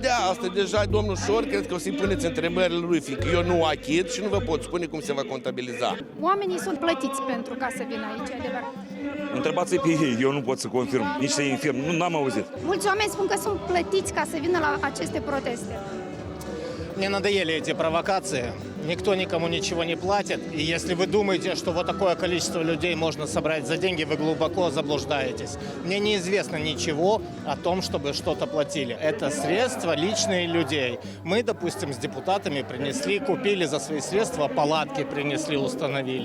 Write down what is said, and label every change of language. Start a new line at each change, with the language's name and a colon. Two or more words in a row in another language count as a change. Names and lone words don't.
Romanian: Da, asta deja domnul Șor cred că o să-i puneți întrebările lui, fiindcă eu nu achit și nu vă pot spune cum se va contabiliza. Oamenii sunt plătiți pentru ca să vină aici, adevărat. Întrebați-i pe ei, eu nu pot să confirm, nici să infirm, n-am auzit. Mulți oameni spun că sunt plătiți ca să vină la aceste proteste.
Russian: Мне надоели эти провокации. Никто никому ничего не платит. И если вы думаете, что вот такое количество людей можно собрать за деньги, вы глубоко заблуждаетесь. Мне неизвестно ничего о том, чтобы что-то платили. Это средства личные людей. Мы, допустим, с депутатами принесли, купили за свои средства, палатки принесли, установили.